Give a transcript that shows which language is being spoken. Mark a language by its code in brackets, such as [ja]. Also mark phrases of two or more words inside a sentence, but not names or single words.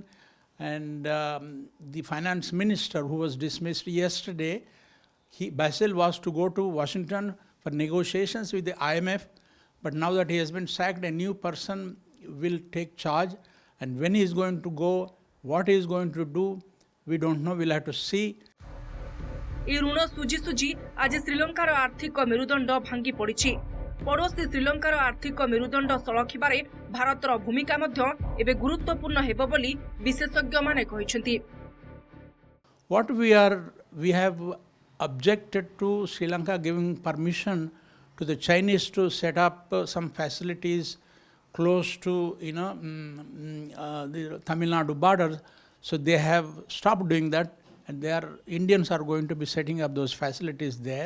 [en] And the finance minister who was dismissed yesterday, Basil was to go to Washington for negotiations with the IMF, but now that he has been sacked, a new person will take charge. And when he is going to go, what he is going to do, we don't know, we'll have to see. [or] ଏ ଋଣ ସୁଝି ସୁଝି ଆଜି ଶ୍ରୀଲଙ୍କାର ଆର୍ଥିକ ମେରୁଦଣ୍ଡ ଭାଙ୍ଗି ପଡ଼ିଛି। ପଡ଼ୋଶୀ ଶ୍ରୀଲଙ୍କାର ଆର୍ଥିକ ମେରୁଦଣ୍ଡ ସଳଖିବାରେ ଭାରତର ଭୂମିକା ମଧ୍ୟ ଏବେ ଗୁରୁତ୍ୱପୂର୍ଣ୍ଣ ହେବ ବୋଲି ବିଶେଷଜ୍ଞ ମାନେ କହିଛନ୍ତି। [en] What we have objected to Sri Lanka giving permission to the Chinese to set up some facilities close to the Tamil Nadu border. So they have stopped doing that, and Indians are going to be setting up those facilities there.